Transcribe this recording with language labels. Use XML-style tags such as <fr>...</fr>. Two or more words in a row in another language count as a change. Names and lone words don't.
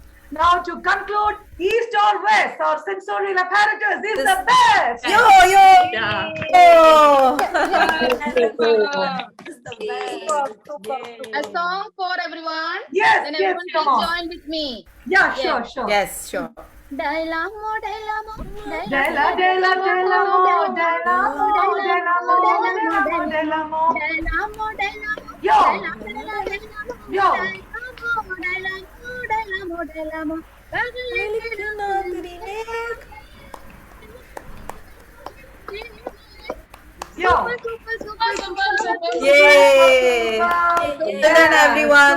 <en>Now to conclude, east or west or sensorial apparatus is the best. Yo! Yeah. Oh! A song for everyone. Yes, Then yes, everyone come will on. join with me. Yeah, Yes. sure, sure. Yes, sure.</en> <sl>Dailamo, dailamo, Dela, dela, delamo, delamo, delamo, delamo, delamo.</sl> <en>Yo, yo. Yo. Yay! Well done, everyone.</en>